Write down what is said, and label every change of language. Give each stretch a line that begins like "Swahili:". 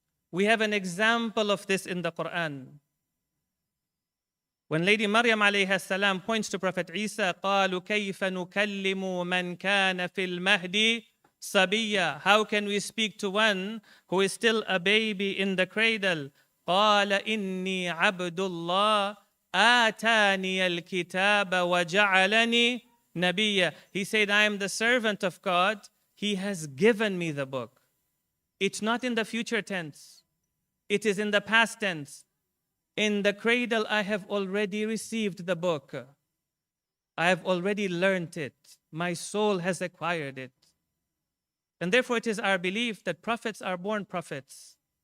English: We have an example of this in the Quran. When Lady Maryam alayha salam points to Prophet Isa,
Arabic: قالوا كيف نكلم من كان في المهد صبيا.
English: How can we speak to one who is still a baby in the cradle?
Arabic: قال إني عبد الله آتاني الكتاب وجعلني نبيا.
English: He said, I am the servant of God. He has given me the book. It's not in the future tense. It is in the past tense. In the cradle, I have already received the book. I have already learned it. My soul has acquired it. And therefore, it is our belief that prophets are born prophets.